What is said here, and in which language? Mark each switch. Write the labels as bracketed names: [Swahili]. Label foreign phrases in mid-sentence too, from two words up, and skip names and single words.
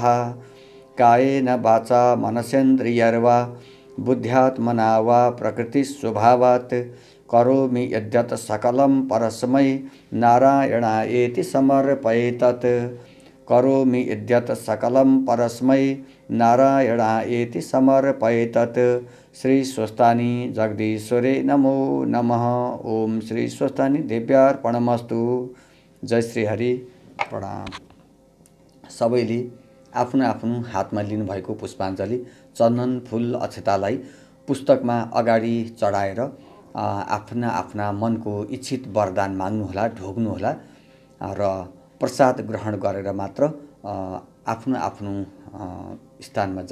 [Sanskrit] कायेन वाचा मनसेन्द्रियैर्वा बुद्ध्यात्मना वा प्रकृतिस्वभावात् करोमि यद्यत् सकलं परस्मै नारायणायेति समर्पयेतत्। करोमि यद्यत् सकलं परस्मै नारायणायेति समर्पयेतत्। श्री स्वस्तानी जगदीश्वरे नमो नमः। ओम श्री स्वस्तानी देव्यार्पणमस्तु। [Nepali] जय श्री हरि। प्रणाम। सबैले आफ्नो आफ्नो हातमा लिनुभएको पुष्पाञ्जली चन्दन फूल अक्षतालाई पुस्तकमा अगाडि चढाएर आफ्ना आफ्ना मनको इच्छित वरदान माग्नुहोला, ढोग्नुहोला र प्रसाद ग्रहण गरेर मात्र आफ्नो आफ्नो स्थानमा जानुहोला।